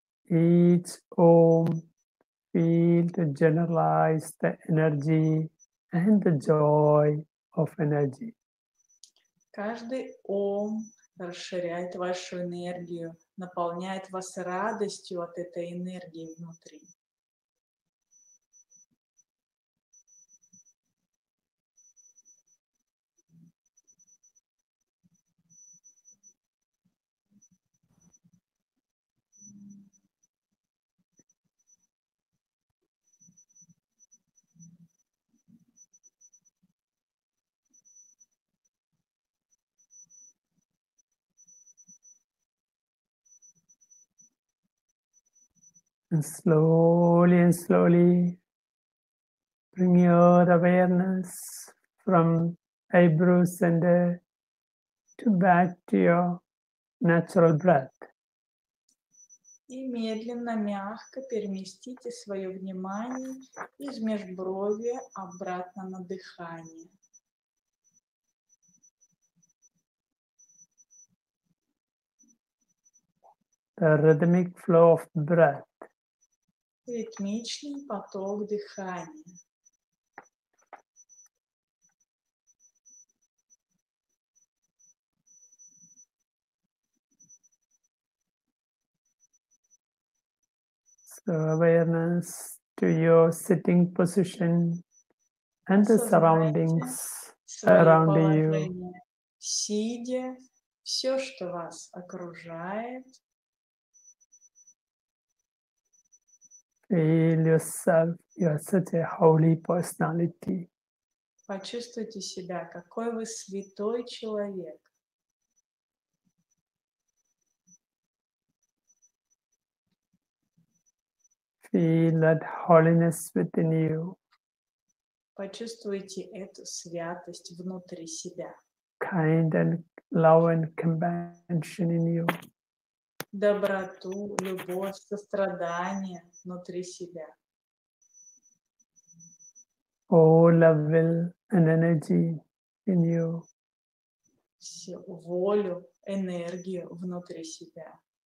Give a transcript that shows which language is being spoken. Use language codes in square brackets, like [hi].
[en] Each Om feel to generalize the energy and the joy of energy. [ru] Каждый Ом расширяет вашу энергию, наполняет вас радостью от этой энергии внутри. [en] And slowly bring your awareness from eyebrow center to back to your natural breath. [ru] И медленно, мягко переместите свое внимание из межброви обратно на дыхание. [en] The rhythmic flow of breath. [ru] Ритмичный поток дыхания. [en] So awareness to your sitting position and the surroundings around you. [ru] Сидя, все, что вас окружает. [en] Feel yourself, you are such a holy personality. [ru] Почувствуйте себя, какой вы святой человек. [en] Feel that holiness within you. [ru] Почувствуйте эту святость внутри себя. [en] Kind and love and compassion in you. [ru] Доброту, любовь, сострадание внутри себя. [en] All love, will and energy in you. [ru] Всю волю, энергию внутри себя.